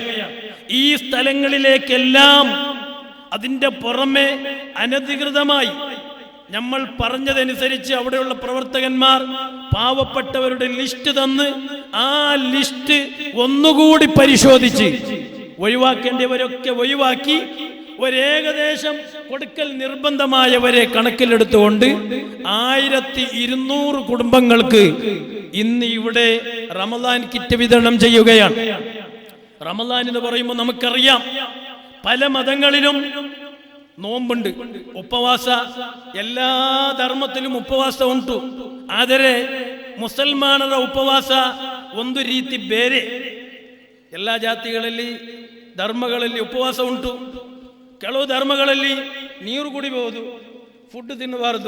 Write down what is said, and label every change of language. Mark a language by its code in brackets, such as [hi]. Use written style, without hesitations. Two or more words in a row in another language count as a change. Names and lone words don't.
[ml] ഈ സ്ഥലങ്ങളിലേക്കെല്ലാം അതിന്റെ പുറമെ അനധികൃതമായി നമ്മൾ പറഞ്ഞതനുസരിച്ച് അവിടെയുള്ള പ്രവർത്തകന്മാർ പാവപ്പെട്ടവരുടെ ലിസ്റ്റ് തന്ന് ആ ലിസ്റ്റ് ഒന്നുകൂടി പരിശോധിച്ച് ഒഴിവാക്കേണ്ടവരൊക്കെ ഒഴിവാക്കി ഒരേകദേശം കൊടുക്കൽ നിർബന്ധമായവരെ കണക്കിലെടുത്തുകൊണ്ട് 1200 കുടുംബങ്ങൾക്ക് ഇന്ന് ഇവിടെ റമദാൻ കിറ്റ് വിതരണം ചെയ്യുകയാണ്. റമദാൻ എന്ന് പറയുമ്പോൾ നമുക്കറിയാം പല മതങ്ങളിലും നോമ്പുണ്ട്, ഉപവാസ, എല്ലാ ಧರ್ಮത്തിലും [kn] ಉಪವಾಸ ಉಂಟು. ಆದರೆ ಮುಸಲ್ಮಾನರ ಉಪವಾಸ ಒಂದು ರೀತಿ ಬೇರೆ. ಎಲ್ಲ ಜಾತಿಗಳಲ್ಲಿ ಧರ್ಮಗಳಲ್ಲಿ ಉಪವಾಸ ಉಂಟು. ಕೆಲವು ಧರ್ಮಗಳಲ್ಲಿ ನೀರು ಕುಡಿಬಹುದು, ಫುಡ್ ತಿನ್ನಬಾರದು.